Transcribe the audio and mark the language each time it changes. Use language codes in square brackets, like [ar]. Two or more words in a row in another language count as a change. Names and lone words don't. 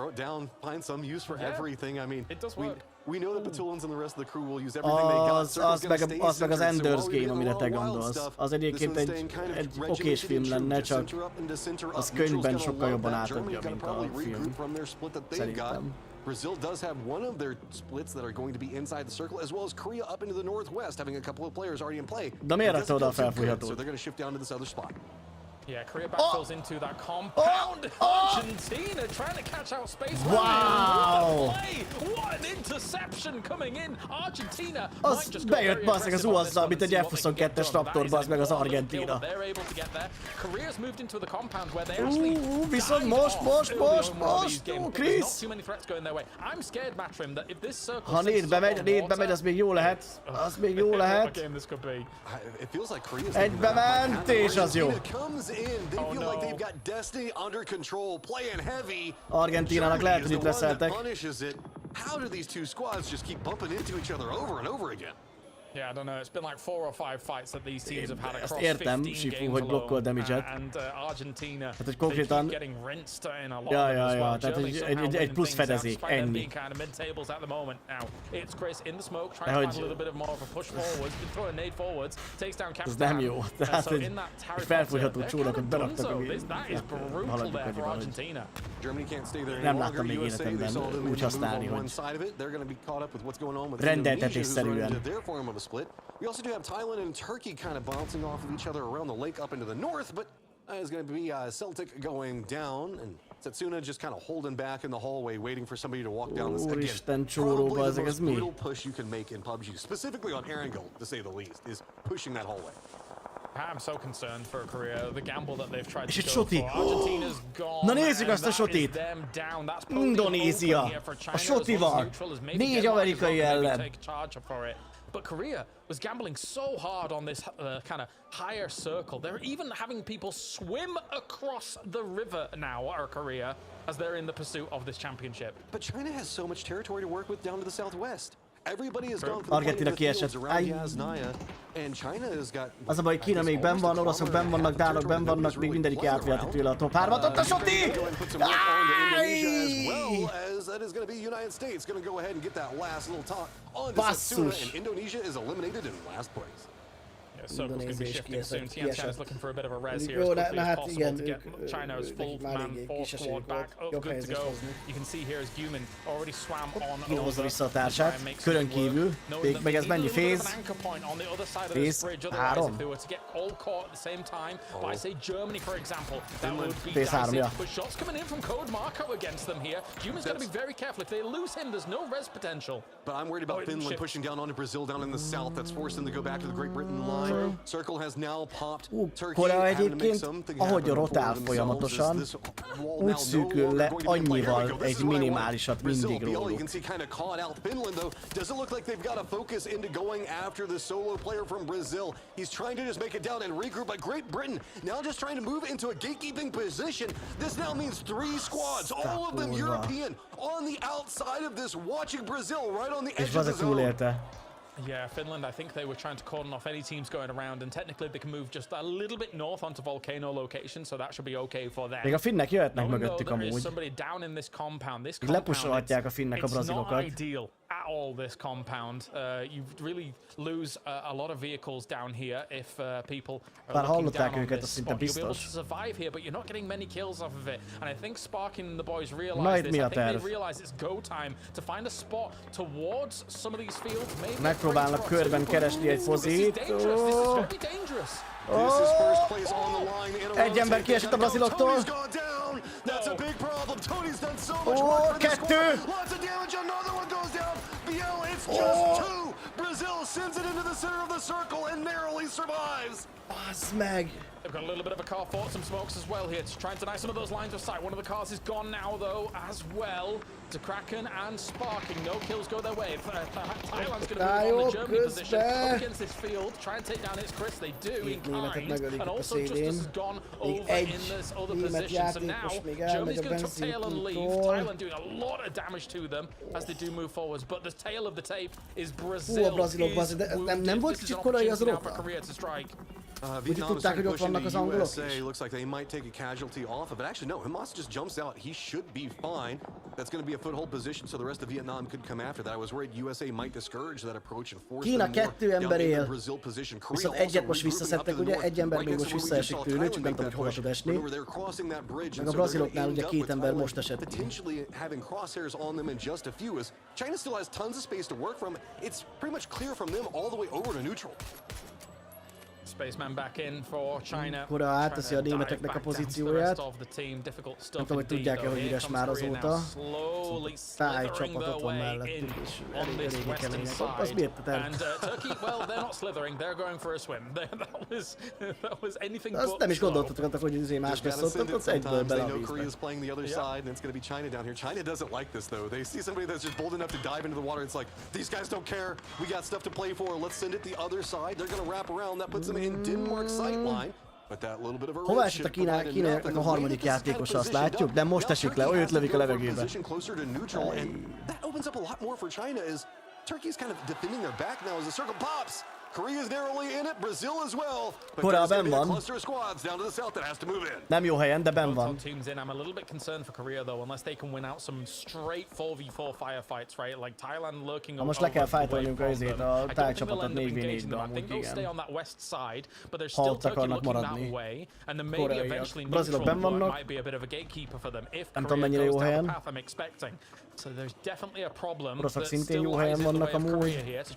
[en] We know the Batulans and the rest of the crew will use everything they got. [hu] Az meg az Ender's Game, amire te gondolsz. Az egyébként egy okés film lenne, csak az könyvben sokkal jobban átadja, mint a film. Szerintem. [en] Brazil does have one of their splits that are going to be inside the circle, as well as Korea up into the northwest, having a couple of players already in play. [hu] De miért rakta oda a felfújhatót? [en] So they're going to shift down to this other spot. Yeah, Korea backfills into that compound. Argentina trying to catch out space. Wow! What an interception coming in. Argentina. [hu] Az bejött bazzeg az UAZ-zal, mint egy F-22-es Raptor, bazd meg az Argentina. [en] Korea's moved into the compound where they actually. [hu] Viszont most. Chris. [en] I'm scared, Matrim, that if this circle. [hu] Ha négybe megy, az még jó lehet. Egybe ment, és az jó. Argentínának lehet, hogy itt reszeltek. [en] How do these two squads just keep bumping into each other over and over again? Yeah, I don't know. It's been like 4 or 5 fights that these teams have had across 15 games [hu] hogy blokkol damage-et. [en] And Argentina, [hu] hát, hogy konkrétan... [en] getting rinsed in a lot as well. [hu] Tehát egy plusz fedezék, ennyi. [en] It's Chris in the smoke, trying to find a little bit of more of a push forwards, throwing a nade forwards, takes down Captain. [hu] Ez nem jó. Tehát egy felfújható csónakot beraktak, ami... [en] That is brutal there for Argentina. [hu] Nem láttam még életemben úgy használni, hogy rendeltetésszerűen. [en] Split. We also do have Thailand and Turkey kind of bouncing off of each other around the lake up into the north, but it's going to be Celtic going down and Setsuna just kind of holding back in the hallway, waiting for somebody to walk down this again. Probably the most brutal push you can make in PUBG, specifically on Erangel, to say the least, is pushing that hallway. I'm so concerned for Korea. The gamble that they've tried [hu] És [en] to [hu] egy [en] go [hu] soti. [en] for. Argentina's gone. [hu] Na nézzük azt a sotit. Indonézia. A sotival. 4 amerikai ellen. [en] But Korea was gambling so hard on this kind of higher circle. They're even having people swim across the river now, or Korea, as they're in the pursuit of this championship. But China has so much territory to work with down to the southwest. Everybody has gone for Argentina the fields [hu] kiesett. [en] around Yasnaya, and China has got... [hu] Az a baj, Kína még benn van, oroszok benn vannak, dánok benn vannak, még mindegyik átviheti tőle a top 3-at. Ott a soti! Basszus! [en] Indonesia is eliminated in last place. Circle's going to be shifting soon. Tian is looking for a bit of a res here as quickly as possible to get China's full man 4 squad back up, good to go. You can see here as Guman already swam on [hu] Kína hozza vissza a társát, körön kívül, meg ez mennyi féz? Féz 3. Féz 3, ja. [en] But shots coming in from Code Marco against them here. Guman's got to be very careful. If they lose him, there's no res potential. But I'm worried about Finland pushing down onto Brazil down in the south. That's forced them to go back to the Great Britain line. Circle has now popped. [hu] Korea egyébként, ahogy rotál folyamatosan, úgy szűkül le annyival egy minimálisat mindig róluk. [en] You can see kind of caught out. Finland though doesn't look like they've got a focus into going after the solo player from Brazil. He's trying to just make it down and regroup. But Great Britain now just trying to move into a gatekeeping position. This now means 3 squads, all of them European, on the outside of this, watching Brazil right on the edge of the zone. Yeah, Finland, I think they were trying to cordon off any teams going around, and technically they can move just a little bit north onto Volcano location, so that should be okay for them. [hu] Még a finnek jöhetnek mögöttük amúgy. Lepusolhatják a finnek a brazilokat. [en] At all this compound. You really lose a lot of vehicles down here if people are looking down on this spot. You'll be able to survive here, but you're not getting many kills off of it. And I think Sparking and the boys realize this. I think they realize it's go time to find a spot towards some of these fields. Maybe [hu] megpróbálnak körben keresni egy pozit. Egy ember kiesett a braziloktól. Kettő! [en] Brazil sends it into the center of the circle and narrowly survives. [hu] Bazd meg! [en] They've got a little bit of a car fort, some smokes as well here to try and deny some of those lines of sight. One of the cars is gone now though as well. To Kraken and Sparking, no kills go their way. Thailand's going to move on the Germany position up against this field, try and take down its Chris. They do in kind, and also Justice has gone over in this other position. So now Germany's going to tail and leave. Thailand doing a lot of damage to them as they do move forwards. But the tail of the tape is Brazil. [hu] Nem volt kicsit korai az rota? [en] Vietnam is trying to push into USA. Looks like they might take a casualty off of it. Actually, no. Hamas just jumps out. He should be fine. That's going to be a foothold position, so the rest of Vietnam could come after that. I was worried USA might discourage that approach and force them more down in the Brazil position. [hu] Viszont egyet most visszaszedtek, ugye? Egy ember még most visszaesik tőlük, csak nem tudom, hogy hova tud esni. Meg a braziloknál ugye 2 ember most esett. [en] Potentially having crosshairs on them in just a few as China still has tons of space to work from. It's pretty much clear from them all the way over to neutral. Spaceman back in for China. [hu] Korea átteszi a németeknek a pozícióját. Nem tudom, hogy tudják-e, hogy üres már azóta. Tájcsapat ott van mellettük, és eléggé kemények. Az miért te azt nem is gondoltatok, hogy azért más lesz ott, ott egyből bele a vízbe. [en] China doesn't like this though. They see somebody that's just bold enough to dive into the water. It's like, these guys don't care. We got stuff to play for. Let's send it the other side. They're going to wrap around. That puts them in Denmark's sight line. But that little bit of a [hu] hova esett a kínaiaknak a harmadik játékosa, azt látjuk, de most esik le, őt lövik a levegőbe. [en] That opens up a lot more for China as Turkey's kind of defending their back now as the circle pops. Korea's narrowly in it, Brazil as well. [hu] Korea benn van. Nem jó helyen, de benn van. [en] I'm a little bit concerned for Korea though, unless they can win out some straight 4v4 firefights, right? Like Thailand lurking over. [hu] Most le kell fightolniunk azért a tájcsapatot 4v4-be amúgy, igen. Ha ott akarnak maradni. Koreaiak. Brazilok benn vannak. Nem tudom mennyire jó helyen. Oroszok szintén jó helyen vannak amúgy.